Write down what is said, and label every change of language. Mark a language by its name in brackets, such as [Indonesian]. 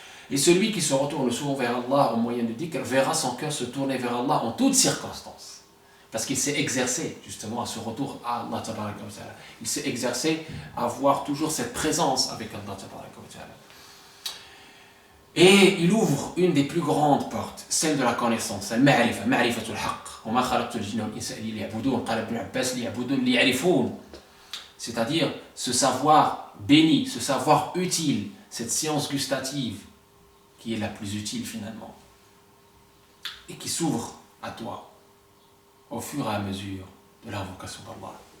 [French] Et celui qui se retourne souvent vers Allah au moyen du dhikr verra son cœur se tourner vers Allah en toutes circonstances. Parce qu'il s'est exercé justement à ce retour à Allah, tabaraka wa ta'ala. Il s'est exercé à avoir toujours cette présence avec Allah, tabaraka wa ta'ala. Et il ouvre une des plus grandes portes, celle de la connaissance, [Arabic] al-ma'rifa, ma'rifatul haqq. وما خلقت الجن والإنس إلا ليعبدون قال ابن عباس ليعبدون ليعرفون. [French] C'est-à-dire ce savoir béni, ce savoir utile, cette science gustative qui est la plus utile finalement et qui s'ouvre à toi au fur et à mesure de l'invocation d'Allah.